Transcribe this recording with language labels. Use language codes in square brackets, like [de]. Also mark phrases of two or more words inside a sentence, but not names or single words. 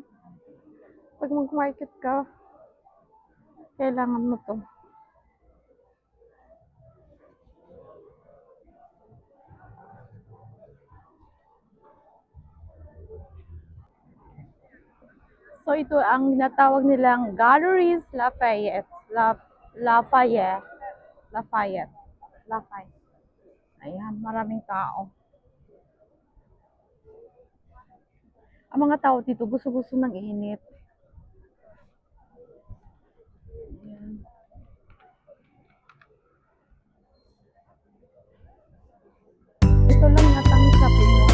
[tl] Pag mag-market ka, kailangan mo to. So, ito ang natawag nilang Galleries Lafayette. Lafayette. Lafayette. Lafayette. Ayan, maraming tao. Ang mga tao dito gusto-gusto ng init. Ayan. Ito lang natang shopping mo.